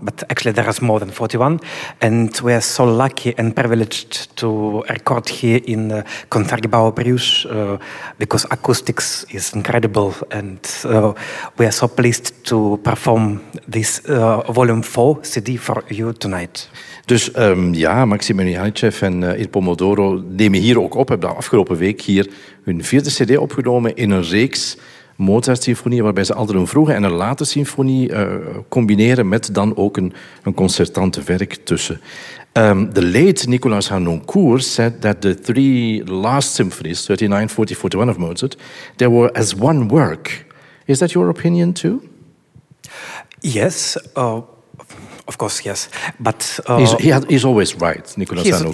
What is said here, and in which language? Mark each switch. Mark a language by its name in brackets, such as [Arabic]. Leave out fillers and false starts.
[English] But actually there is more than 41. And we are so lucky and privileged to record here in Concertgebouw. Because acoustics is incredible and we are so pleased to perform this volume 4 CD for you tonight. [Dutch] Dus Maxim Emelianichev en Il Pomodoro nemen hier ook op, hebben de afgelopen week hier hun 4e CD opgenomen in een reeks Mozart-symfonieën waarbij ze altijd een vroege en een late symfonie combineren met dan ook een concertante werk tussen. [English] The late Nicolas Hanoncourt said that the 3 last symphonies, 39, 40, 41 of Mozart, they were as one work. Is that your opinion too? Yes, of course, yes. But he's always right, Nicolas Hanoncourt.